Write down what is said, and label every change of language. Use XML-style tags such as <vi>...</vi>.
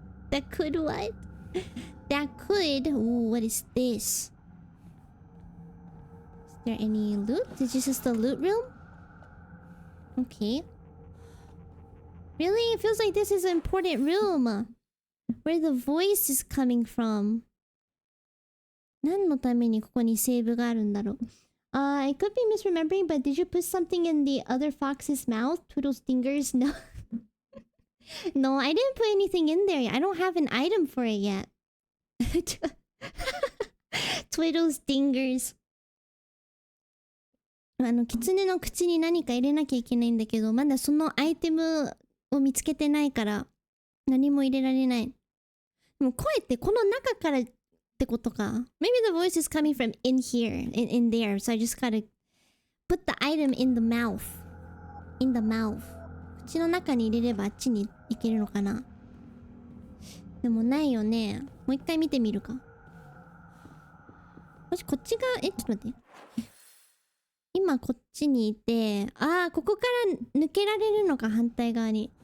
<en>That could what? That could. Ooh, what is this? Is there any loot? Is this just the loot room? Okay. Really? It feels like this is an important room. Where the voice is coming from.</en> <ja>何のためにここにセーブがあるんだろう。</ja> <en>I could be misremembering, but did you put something in the other fox's mouth? Twiddle's fingers? No. No, I didn't put anything in there. I don't have an item for it yet. Twiddle's fingers.</en> <ja>キツネの口に何か入れなきゃいけないんだけど、まだそのアイテムを見つけてないから何も入れられない。でも声ってこの中からってことか。</ja> <en>Maybe the voice is coming from in here, in there. So I just gotta put the item in the mouth. In the mouth.</en> <ja>口の中に入れればあっちに行けるのかな。でもないよね。もう一回見てみるか。もしこっちが、ちょっと待って。今こっちにいて、ここから抜けられるのか、反対側に。</ja>